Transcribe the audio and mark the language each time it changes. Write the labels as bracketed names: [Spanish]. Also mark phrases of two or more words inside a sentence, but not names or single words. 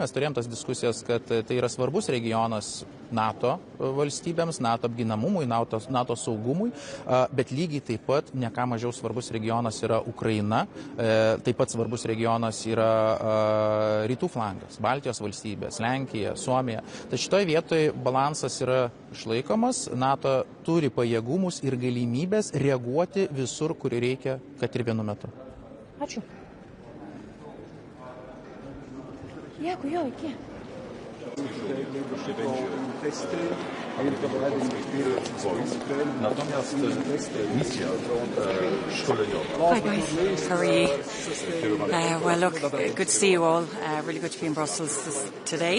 [Lithuanian] Mes turėjom tas diskusijas, kad tai yra svarbus regionas NATO valstybėms, NATO apginamumui, NATO saugumui, bet lygiai taip pat ne ką mažiau svarbus regionas yra Ukraina, taip pat svarbus regionas yra rytų flangas, Baltijos valstybės, Lenkija, Suomija. Tai šitoje vietoje balansas yra išlaikomas, NATO turi pajėgumus ir galimybės reaguoti visur, kur reikia, kad ir vienu metu. Ačiū. Dėkui, iki. [English] Hi guys, how are you? Well look, good to see you all. Really good to be in Brussels today.